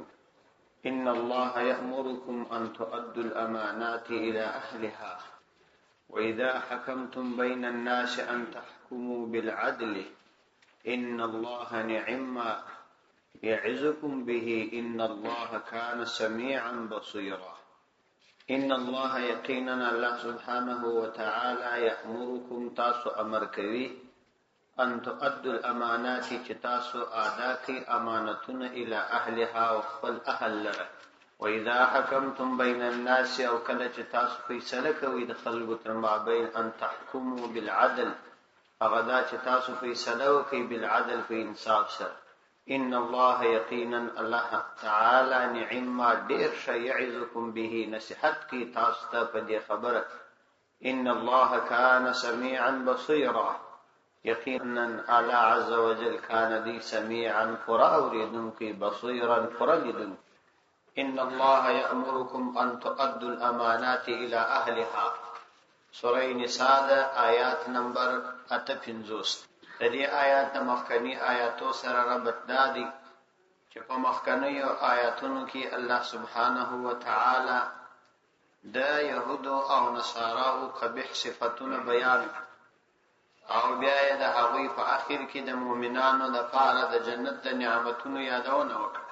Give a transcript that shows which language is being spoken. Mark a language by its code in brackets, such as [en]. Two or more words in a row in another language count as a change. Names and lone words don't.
[ar] إن الله يأمركم أن تؤدوا الأمانات إلى أهلها وإذا حكمتم بين الناس أن تحكموا بالعدل إن الله نعم ما يعظكم به إن الله كان سميعا بصيرا. إن الله يقينا الله سبحانه وتعالى يأمركم [ps] تاسو أمر کوي [ar] ان تؤدوا الامانات [ps] چې تاسو ادا کړئ امانتونه [ar] الى اهلها [ps] او خپل اهل لره. [ar] واذا حكمتم بين الناس [ps] او کله چې تاسو فیصله کوئ د خلکو تر مابین [ar] ان تحكموا بالعدل [ps] هغه دا چې تاسو فیصله وکړئ بالعدل په انصاف سره. [ar] ان الله [ps] یقینا الله تعالی نعم ما ډیر شی [ar] یعظکم به [ps] نصیحت کی تاسو ته په دې خبره. [ar] ان الله كان سميعا بصيرا [ps] یقینا الله عز وجل کان دی سمیعا فراوریدونکی بصیرا فرلیدون. [ar] ان الله یأمرکم ان تؤدوا الامانات الى اهلها. [ps] سوره نساء آیات نمبر 58. د دې آیات مخکنی آیاتو سره ربط دادی چې په مخکنیو آیاتونو کې الله سبحانه و تعالی د يهودو او نصاراو قبیح صفاتونه بیان او بیا یې د هغوی په اخر کې د مؤمنانو د پاره د جنت د نعمتونو یادونه وکړه.